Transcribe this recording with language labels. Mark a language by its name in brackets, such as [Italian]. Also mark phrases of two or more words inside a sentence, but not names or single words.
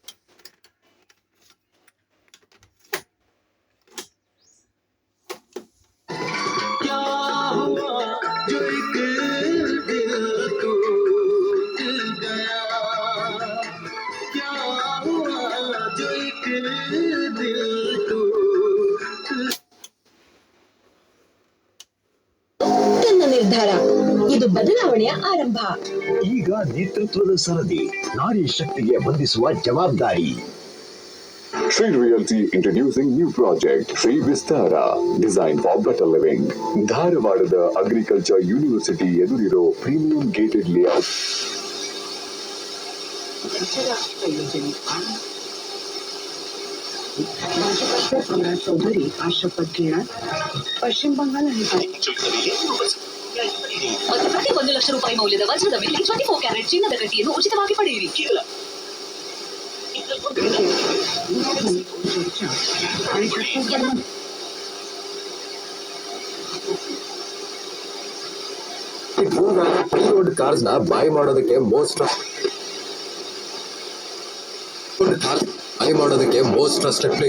[Hindi] क्या हुआ जो एक दिल टूट गया, क्या हुआ जो एक दिल टूट। [Kannada] ತನ್ನ ನಿರ್ಧಾರ ಇದು ಬದಲಾವಣೆಯ ಆರಂಭ. ಈಗ ನೇತೃತ್ವದ ಸರದಿ, ನಾರಿ ಶಕ್ತಿಗೆ ಬಂಧಿಸುವ ಜವಾಬ್ದಾರಿ. [English] Shree Realty introducing new project Shree Vistara, designed for better living. [Kannada] ಧಾರವಾಡದ ಅಗ್ರಿಕಲ್ಚರ್ ಯೂನಿವರ್ಸಿಟಿ ಎದುರಿರೋ [English] premium gated layout. [Marathi] भाजपाचे सम्राट चौधरी आज शपथ घेणार. पश्चिम बंगाल आणि [Kannada] ಪ್ರತಿ 1 ಲಕ್ಷ ರೂಪಾಯಿ ಮೌಲ್ಯದ ವಜ್ರದ ಮೇಲೆ 24 ಕ್ಯಾರೆಟ್ ಚಿನ್ನದ ಗಟ್ಟಿಯನ್ನು ಉಚಿತವಾಗಿ ಪಡೆಯಿರಿ. [English] pre-owned cars [Kannada] ನ ಬಾಯ್ ಮಾಡೋದಕ್ಕೆ [English] most trusted place.